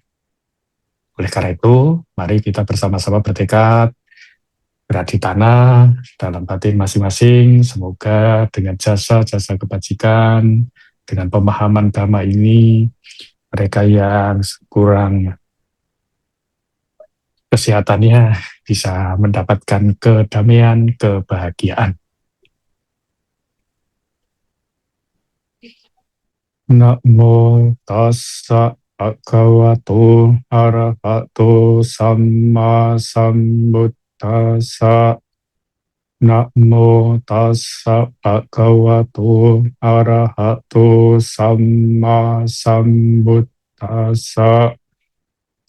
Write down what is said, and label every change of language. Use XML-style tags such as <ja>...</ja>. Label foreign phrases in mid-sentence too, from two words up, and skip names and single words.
<id>Oleh karena itu, mari kita bersama-sama bertekad, berada di tanah, dalam batin masing-masing. Semoga dengan jasa-jasa kebajikan, dengan pemahaman Dhamma ini, mereka yang kurang kesehatannya bisa mendapatkan kedamaian, kebahagiaan.</id> <pi>Namo tassa bhagavato arahato samma sambuddhassa. Namo tassa bhagavato arahato samma sambuddhassa.</pi>